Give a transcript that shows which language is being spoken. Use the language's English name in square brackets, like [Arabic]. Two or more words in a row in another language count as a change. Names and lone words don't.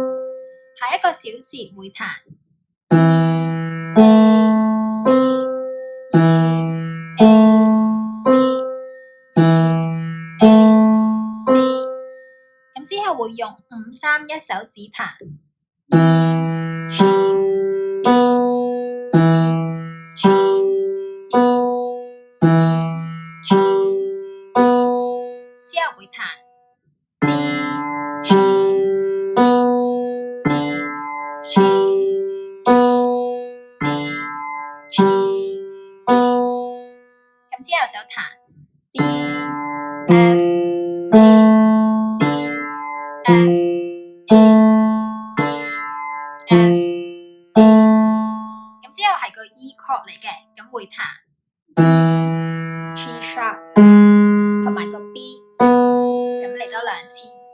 [Cantonese] 下一個小節會彈 E A C E A C E A C。咁之後會用5、3一手指彈 E G E E G E E G E，之後會彈 D G E D G E D G E，咁之後就彈 D F D D F D F D， 咁之後係個 E chord 嚟嘅，咁會彈 D G sharp 同埋個 B， 咁嚟多2次。